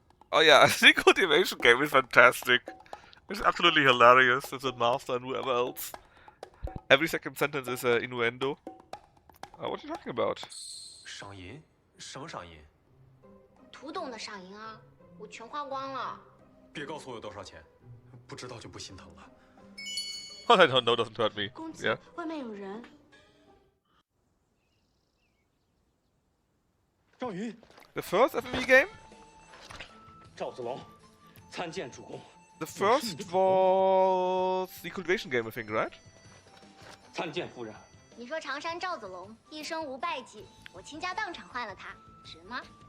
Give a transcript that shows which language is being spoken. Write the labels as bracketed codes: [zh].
[en] Oh yeah, the cultivation game is fantastic. It's absolutely hilarious. It's a master and whoever else. Every second sentence is an innuendo. What are you talking about? [zh] 赏银？什么赏银？古董的赏银啊，我全花光了。别告诉我有多少钱，不知道就不心疼了。 [en] What I don't know doesn't hurt me. [zh] 公子， [en] Yeah. [zh] 外面有人。赵云， [en] The first FMV game? [zh] 赵子龙，参见主公。 [en] The first was the cultivation game, I think, right? [zh] 参见夫人。你说常山赵子龙一生无败绩，我倾家荡产换了他，值吗？